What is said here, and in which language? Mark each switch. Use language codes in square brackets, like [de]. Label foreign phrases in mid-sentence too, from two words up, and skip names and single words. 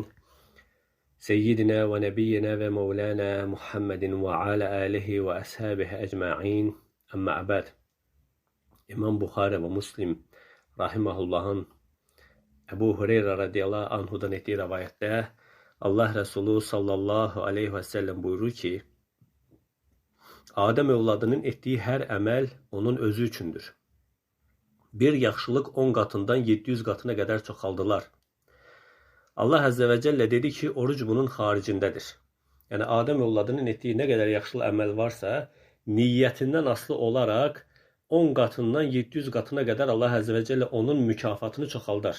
[ar] سيدنا ونبينا ومولانا محمد وعلى آله وأصحابه أجمعين. أما بعد. [tr] İmam Bukhari ve Müslim rahimahullah'ın Ebu Hureyre radıyallahu anhudan ettiği rivayette Allah Resulü [ar] صلى الله عليه وسلم [tr] buyurur ki, [az] Adəm övladının etdiyi hər əməl onun özü üçündür. Bir yaxşılıq 10 qatından 700 qatına qədər çoxaldılar. [ar] الله عز وجل [az] dedi ki, oruc bunun xaricindədir. Yəni, Adəm övladının etdiyi nə qədər yaxşılıq əməl varsa, niyyətindən asılı olaraq 10 qatından 700 qatına qədər [ar] الله عز وجل [az] onun mükafatını çoxaldar.